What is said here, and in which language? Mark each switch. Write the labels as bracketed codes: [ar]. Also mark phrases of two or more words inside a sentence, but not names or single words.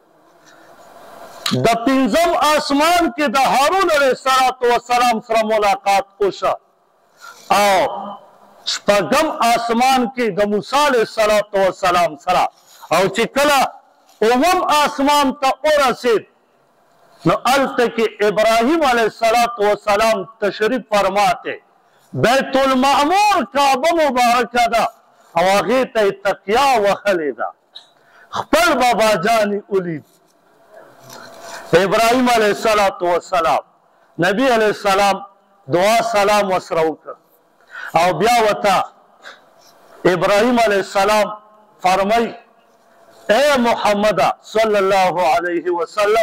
[ps] د پنځم آسمان کې د هارون [ar] علیه السلام [ps] سره ملاقات وشه او شپږم آسمان کې د موسی [ar] علیه السلام [ps] سره او چې کله اووم آسمان ته ورسېد نو هلته کې ابراهیم [ar] علیه السلام [ur] تشریف فرماتے [ps] بیت المعمور کعبه مبارکه ده او هغې ته یې تقیا وهلې ده خپل بابا جان یې ولید ابراهیم [ar] علیه السلام [ps] نبی [ar] علیه السلام [ps] دعا سلام ورسره وکړه او بیا ورته ابراهیم علیه السلام فرمایي اے محمد [ar] صلی الله علیه وسلم